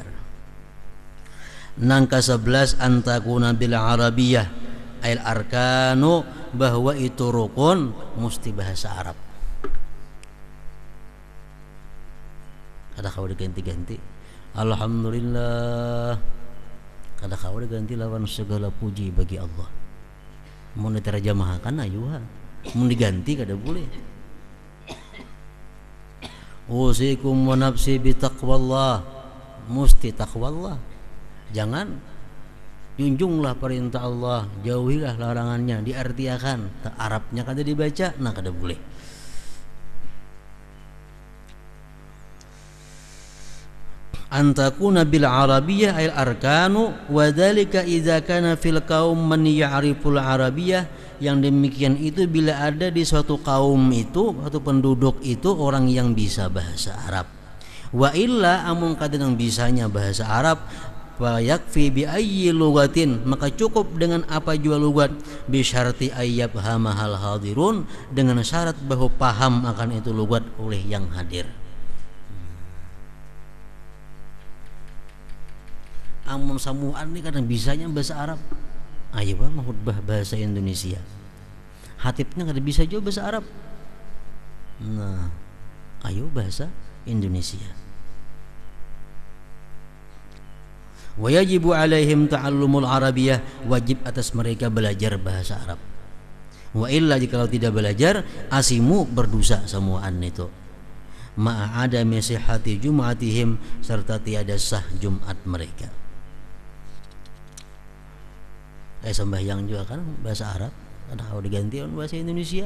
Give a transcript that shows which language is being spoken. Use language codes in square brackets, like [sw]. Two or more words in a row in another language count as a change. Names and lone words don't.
[bjn] Nang ke-11 [ar] أن تكون بالعربية أي الأركان, [bjn] bahwa itu rukun mesti bahasa Arab. Kada kau diganti-ganti. Alhamdulillah, kada kau diganti lawan segala puji bagi Allah. Mau diterjemahkan ayuha, mau diganti kada boleh. [ar] أوصيكم ونفسي بتقوى الله, [bjn] mesti taqwallah. Jangan junjunglah perintah Allah, jauhilah larangannya, diartiakan. Arabnya kada dibaca, nah kada boleh. [ar] أن تكون بالعربية أي الأركان، وذلك إذا كان في القوم من يعرف العربية, [bjn] yang demikian itu bila ada di suatu kaum itu atau penduduk itu orang yang bisa bahasa Arab. [ar] وإلا [bjn] amun kadang bisanya bahasa Arab, [ar] فيكفي بأي لغة, [bjn] maka cukup dengan apa jua lugat, [ar] بشرط أن يفهمها الحاضرون, [bjn] dengan syarat bahwa paham akan itu lugat oleh yang hadir. Amun samuan ini kadang bisanya bahasa Arab, ayo bah khutbah bahasa Indonesia, hatibnya kada bisa juga bahasa Arab, nah ayo bahasa Indonesia. [ar] ويجب عليهم تعلم العربية, [bjn] wajib atas mereka belajar bahasa Arab. [ar] وإلا [bjn] jikalau tidak belajar, asimu berdosa semuaan itu. [ar] مع عدم صحة جمعتهم, [bjn] serta tiada sah Jumat mereka. Sembahyang juga kan bahasa Arab, ada kalau diganti bahasa Indonesia.